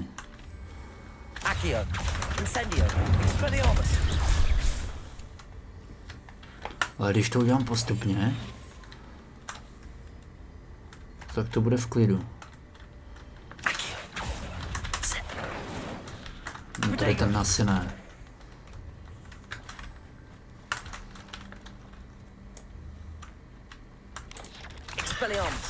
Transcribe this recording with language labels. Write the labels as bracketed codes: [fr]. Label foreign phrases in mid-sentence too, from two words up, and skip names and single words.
[la] Accio. Incendio. Expelliarmus. [cs] Ale když to udělám postupně, tak to bude v klidu. No, tady ten asi ne. Expelliarmus.